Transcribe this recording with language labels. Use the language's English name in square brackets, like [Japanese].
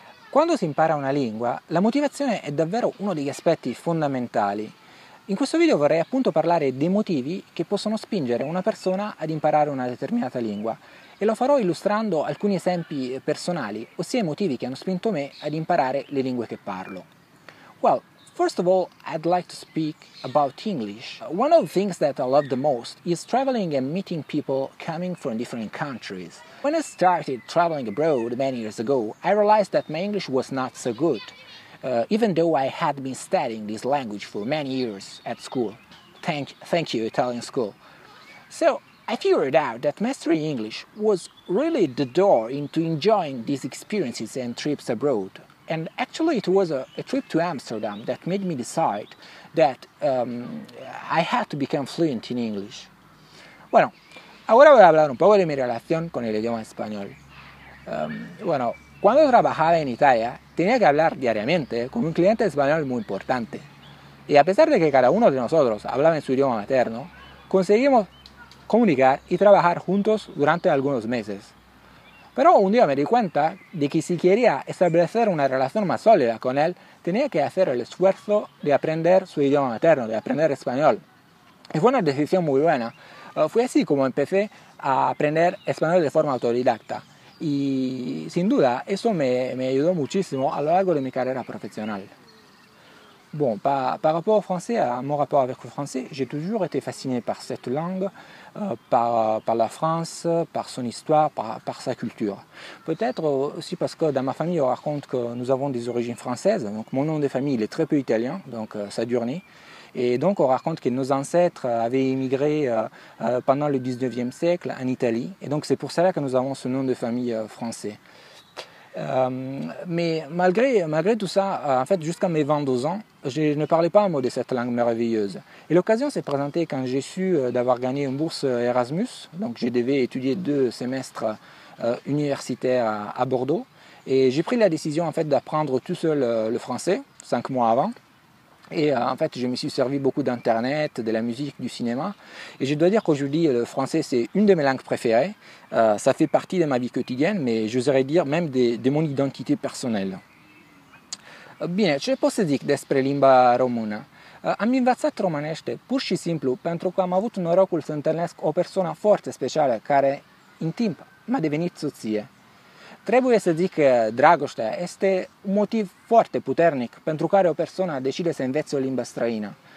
[Italian] Quando si impara una lingua, la motivazione è davvero uno degli aspetti fondamentali. In questo video vorrei appunto parlare dei motivi che possono spingere una persona ad imparare una determinata lingua e lo farò illustrando alcuni esempi personali, ossia i motivi che hanno spinto me ad imparare le lingue che parlo. [English] Well, first of all, I'd like to speak about English. One of the things that I love the most is traveling and meeting people coming from different countries. When I started traveling abroad many years ago, I realized that my English was not so good, even though I had been studying this language for many years at school. Thank you, Italian school. So I figured out that mastering English was really the door into enjoying these experiences and trips abroad. And actually it was a trip to Amsterdam that made me decide that I had to become fluent in English. [Spanish] Bueno, ahora voy a hablar un poco de mi relación con el idioma español. Bueno, cuando trabajaba en Italia tenía que hablar diariamente con un cliente español muy importante. Y a pesar de que cada uno de nosotros hablaba en su idioma materno, conseguimos comunicar y trabajar juntos durante algunos meses. Pero un día me di cuenta de que si quería establecer una relación más sólida con él, tenía que hacer el esfuerzo de aprender su idioma materno, de aprender español. Y fue una decisión muy buena. Fue así como empecé a aprender español de forma autodidacta. Y sin duda eso me ayudó muchísimo a lo largo de mi carrera profesional. [French] Bon, par rapport au français, à mon rapport avec le français, j'ai toujours été fasciné par cette langue, par la France, par son histoire, par sa culture. Peut-être aussi parce que dans ma famille, on raconte que nous avons des origines françaises. Donc mon nom de famille il est très peu italien, donc Sadurni. Et donc on raconte que nos ancêtres avaient immigré pendant le 19e siècle en Italie. Et donc c'est pour cela que nous avons ce nom de famille français. Mais malgré tout ça, en fait, jusqu'à mes 22 ans, je ne parlais pas un mot de cette langue merveilleuse. Et l'occasion s'est présentée quand j'ai su d'avoir gagné une bourse Erasmus. Donc, je devais étudier 2 semestres universitaires à Bordeaux. Et j'ai pris la décision, en fait, d'apprendre tout seul le français, 5 mois avant. Et en fait, je me suis servi beaucoup d'internet, de la musique, du cinéma. Et je dois dire qu'aujourd'hui, le français, c'est une de mes langues préférées. Ça fait partie de ma vie quotidienne, mais j'oserais dire même de mon identité personnelle. [Romanian] Bine, ce pot să zic despre limba română? Am învățat românește pur și simplu pentru că am avut norocul să întâlnesc o persoană foarte specială care, în timp, m-a devenit soție. Trebuie să zic că dragostea este un motiv foarte puternic pentru care o persoană decide să învețe o limbă străină.